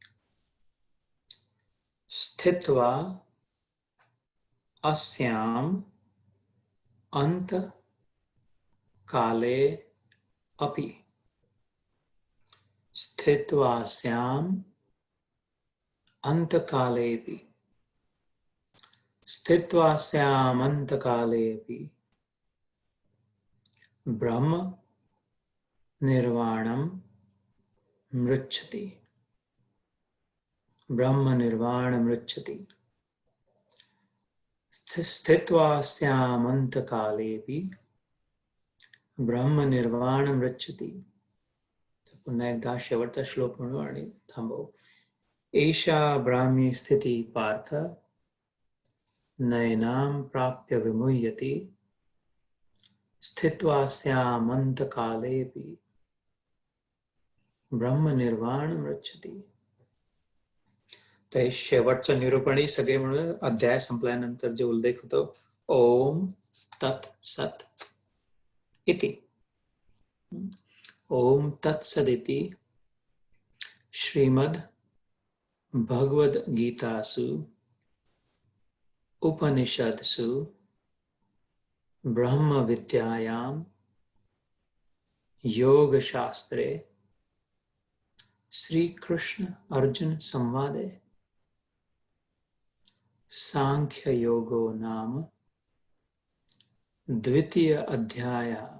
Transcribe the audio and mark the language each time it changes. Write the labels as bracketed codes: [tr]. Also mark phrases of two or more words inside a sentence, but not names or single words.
[sa] स्थित्वा अस्याम अंत काले अपि, स्थित्वा अस्याम अंत कालेपि, स्थित्वा अस्याम अंत कालेपि ब्रह्म निर्वाणम मृच्छति. ब्रह्म निर्वाण मृच्छति. स्थित्वा अस्याम अंत कालेपि ब्रह्म निर्वाण मृच्छति. [mr] पुन्हा एकदा शेवटचा श्लोक म्हणू आणि थांबवू. [sa] एषा ब्राह्मी स्थिती पार्थ, नैनाम प्राप्य विमुह्यति, स्थित्वा अस्याम अंत कालेपि ब्रह्म निर्वाण मृच्छति. [mr] तर शेवटचं निरूपणी सगळे म्हणून अध्याय संपल्यानंतर जे उल्लेख होतो, [sa] ओम तत् सत इति. ओम तत्सदिति श्रीमद् भगवद गीतासु उपनिषदसु ब्रह्म विद्यायां योग शास्त्रे श्री कृष्ण अर्जुन संवादे सांख्य योगो नाम द्वितीय अध्याय.